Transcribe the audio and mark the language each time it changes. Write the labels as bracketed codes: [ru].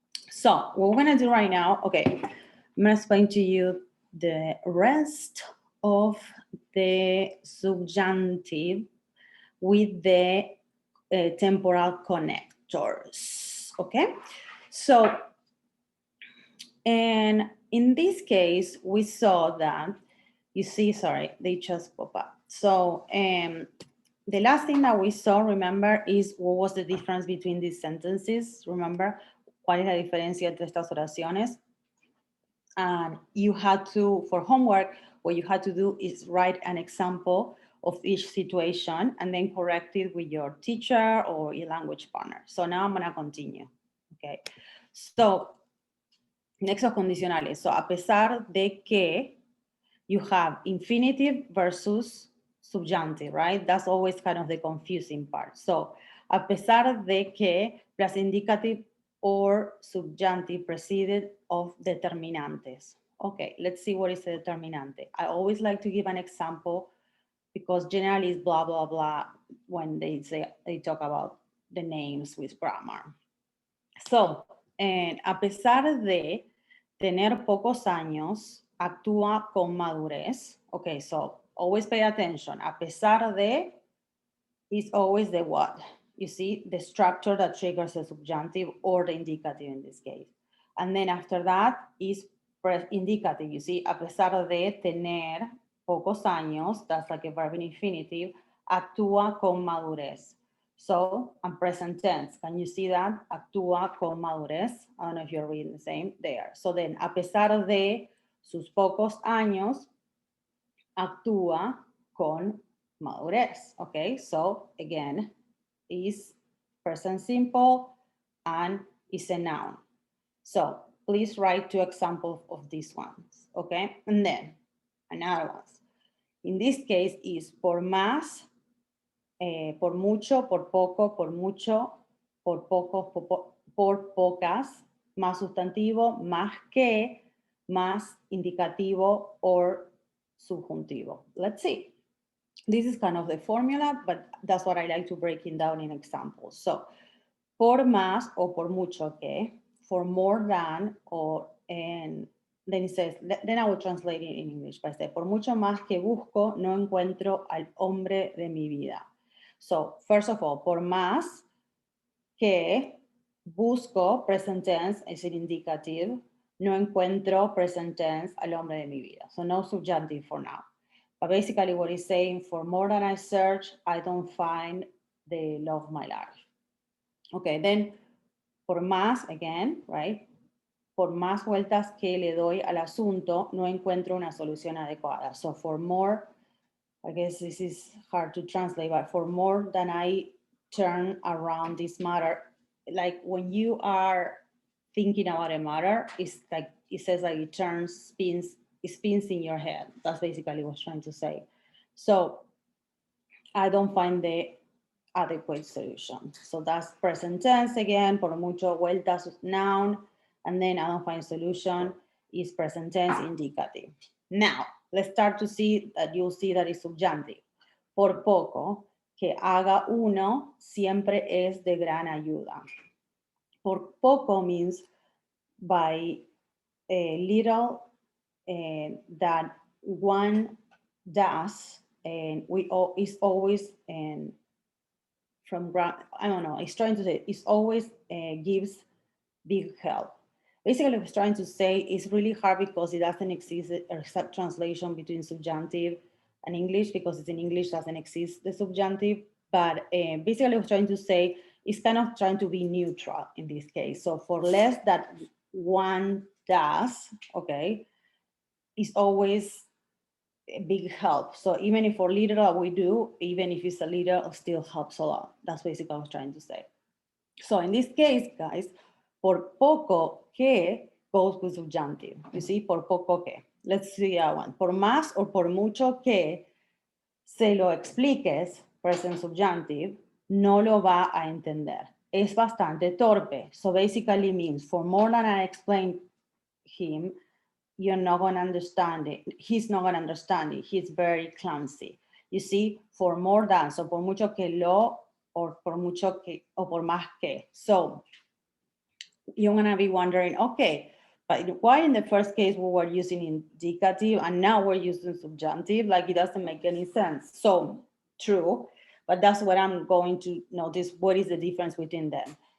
[en] So what we're gonna do right now, okay, I'm gonna explain to you the rest of the subjunctive with the temporal connectors, okay? So and in this case, we saw that, you see, sorry, they just pop up. So the last thing that we saw, remember, is what was the difference between these sentences, remember? [es] ¿Cuál es la diferencia entre estas oraciones? [en] And you had to, for homework, what you had to do is write an example of each situation and then correct it with your teacher or your language partner. So now I'm gonna continue, okay? [es] So nexos condicionales. [en] So, [es] a pesar de que [en] you have infinitive versus subjunctive, right? That's always kind of the confusing part. So, [es] a pesar de que [en] plus indicative or subjunctive preceded of determinantes. Okay, let's see what is a determinante. I always like to give an example because generally it's blah, blah, blah when they talk about the names with grammar. [es] So, a pesar de tener pocos años, actúa con madurez. [en] Okay, so always pay attention. A pesar de is always the what? You see, the structure that triggers the subjunctive or the indicative in this case. And then after that is indicative. You see, [es] a pesar de tener pocos años, [en] that's like a verb in infinitive, [es] actúa con madurez. [en] So, I'm present tense. Can you see that? [es] Actúa con madurez. [en] I don't know if you're reading the same there. So then, [es] a pesar de sus pocos años, actúa con madurez. [en] Okay, so again, is present simple and is a noun. So please write 2 examples of these ones. Okay, and then another one. In this case is [es] por más, por mucho, por poco, por mucho, por poco, por pocas, más sustantivo, más que, más indicativo or subjuntivo. [en] Let's see. This is kind of the formula, but that's what I like to break it down in examples. So, [es] por más o por mucho que, [en] for more than, or, and then it says, then I will translate it in English, but I say, [es] por mucho más que busco, no encuentro al hombre de mi vida. [en] So, first of all, [es] por más que busco, [en] present tense, is an indicative, [es] no encuentro, [en] present tense, [es] al hombre de mi vida. [en] So, no subjunctive for now. But basically what he's saying, for more than I search, I don't find the love of my life. Okay, then por más, again, right? [es] Por más vueltas que le doy al asunto, no encuentro una solución adecuada. [en] So for more, I guess this is hard to translate, but for more than I turn around this matter, like when you are thinking about a matter, it's like, it says like it turns, spins in your head. That's basically what I'm trying to say. So I don't find the adequate solution. So that's present tense again, [es] por mucho vueltas, [en] noun, and then I don't find solution is present tense indicative. Now, let's start to see that you'll see that it's subjunctive. [es] Por poco que haga uno siempre es de gran ayuda. [en] Por poco means by a little that one does, and is always from I don't know. It's trying to say it's always gives big help. Basically, what it's trying to say is really hard because it doesn't exist a exact translation between subjunctive and English, because it's in English doesn't exist the subjunctive. But basically, what it's trying to say is kind of trying to be neutral in this case. So for less that one does, okay, is always a big help. So even if for little we do, even if it's a little, it still helps a lot. That's basically what I was trying to say. So in this case, guys, por poco que goes with subjunctive. You see, por poco que. Let's see that one. [es] Por más or por mucho que se lo expliques, [en] present subjunctive, [es] no lo va a entender. Es bastante torpe. [en] So basically means for more than I explain him, you're not going to understand it. He's not going to understand it. He's very clumsy. You see, for more than, so [es] por mucho que lo, [en] or por mucho que, or por más que. So you're going to be wondering, okay, but why in the first case we were using indicative and now we're using subjunctive? Like it doesn't make any sense. So true, but that's what I'm going to notice. What is the difference between them?